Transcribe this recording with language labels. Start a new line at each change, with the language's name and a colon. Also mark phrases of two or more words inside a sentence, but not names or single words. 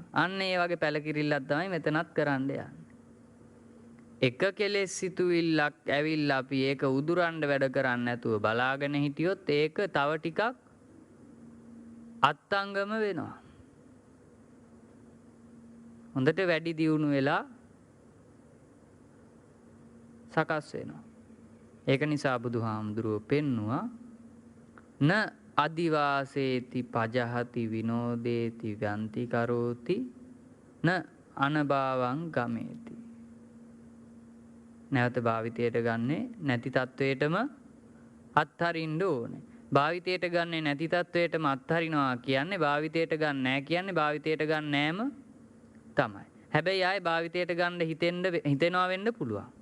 Sinhala: අන්න ඒ වගේ පැලකිරිල්ලක් තමයි මෙතනත් කරන්න යන්නේ. එක කෙලෙස් සිතුවිල්ලක් ඇවිල්ලා අපි ඒක උදුරන්න වැඩ කරන්නේ නැතුව බලාගෙන හිටියොත් ඒක තව ටිකක් අත්අංගම වෙනවා. හොඳට වැඩි දියුණු වෙලා සකස් වෙනවා. ඒක නිසා බුදුහාමුදුරුවෝ පෙන්නවා
Pali: න අදිවාසේති පජහති විනෝදේති ව්‍යන්ති කරෝති න අනභාවං ගමේති.
Sinhala: නැවත භාවිතයට ගන්නේ නැති තත්වයටම අත්හරින්න ඕනේ. භාවිතයට ගන්නේ නැති තත්වයටම අත්හරිනවා කියන්නේ භාවිතයට ගන්න නැහැ කියන්නේ භාවිතයට ගන්න නෑම තමයි. හැබැයි ආයේ භාවිතයට ගන්න හිතෙනවා වෙන්න පුළුවන්.